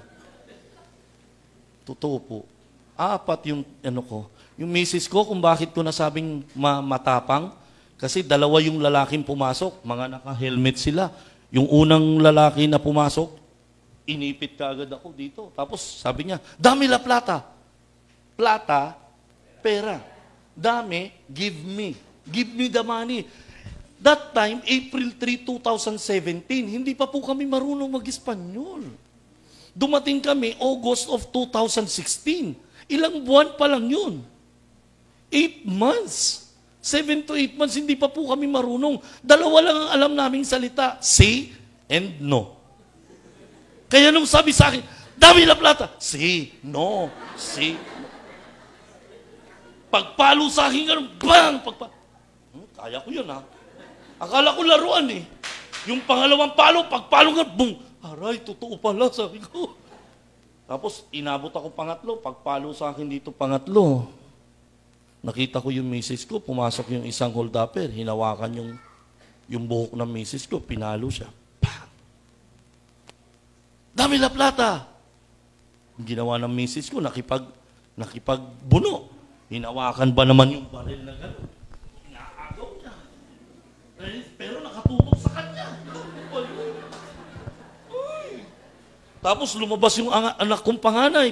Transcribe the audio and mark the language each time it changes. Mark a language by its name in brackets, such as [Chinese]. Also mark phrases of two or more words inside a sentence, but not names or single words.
[Filipino] Totoo po. 4 yung yung misis ko, kung bakit ko nasabing matapang, kasi 2 yung lalaking pumasok, mga naka-helmet sila. Yung unang lalaki na pumasok, inipit ka agad ako dito. Tapos sabi niya, [Spanish] dami la plata. [Filipino] Plata, pera. Dami, [English] give me. Give me the money. That time, April 3, 2017, [Filipino] hindi pa po kami marunong mag-Espanyol. Dumating kami [English] August of 2016. [Filipino] Ilang buwan pa lang yun. 8 months. 7 to 8 months, hindi pa po kami marunong. 2 lang ang alam naming salita. [Spanish] See and no. [Filipino] Kaya nung sabi sa akin, [Spanish] dami la plata. See, no, see, no. [Filipino] Pagpalo sa akin, ganun, bang! Kaya ko yun, ha? Akala ko laruan, eh. Yung pangalawang palo, pagpalo nga, boom! Aray, totoo pala, sabi ko. Tapos, inabot ako pangatlo. Pagpalo sa akin dito pangatlo, nakita ko yung misis ko, pumasok yung isang hold-upper, hinawakan yung buhok ng misis ko, pinalo siya. [Spanish] Bang! Dami la plata! [Filipino] Ang ginawa ng misis ko, nakipagbuno. Hinawakan ba naman yung baril na gano'n? Inaagaw niya. Pero nakatutok sa kanya. Tapos lumabas yung anak kong panganay.